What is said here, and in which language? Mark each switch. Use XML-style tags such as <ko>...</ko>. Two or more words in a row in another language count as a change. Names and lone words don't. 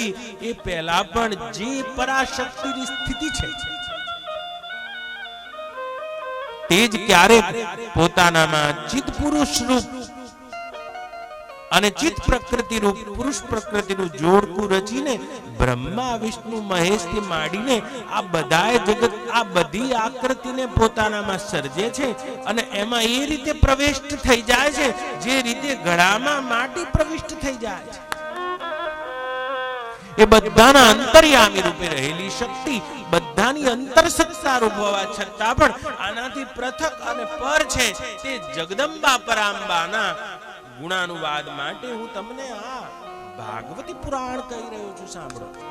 <gu>એ પહેલા પણ જે પરાશક્તિની સ્થિતિ છે તેજ ક્યારેક પોતાનામાં ચિત પુરુષ રૂપ અને ચિત પ્રકૃતિ રૂપ પુરુષ પ્રકૃતિ નું જોડકું રચીને બ્રહ્મા વિષ્ણુ મહેશ થી માંડીને આ બધાય જગત આ બધી આકૃતિ ને પોતાનામાં સર્જે છે અને એમાં એ રીતે પ્રવિષ્ટ થઈ જાય છે જે રીતે ઘડામાં માટી પ્રવિષ્ટ થઈ જાય છે। એ બધાના અંતર્યામી રૂપે રહેલી શક્તિ બધાની અંતરસત્તા રૂપ હોવા છતાં પણ આનાથી પૃથક અને પર છે તે જગદંબા પરાંબાના ગુણાનુવાદ માટે હું તમને આ ભાગવતી પુરાણ કહી રહ્યો છું, સાંભળો।</gu>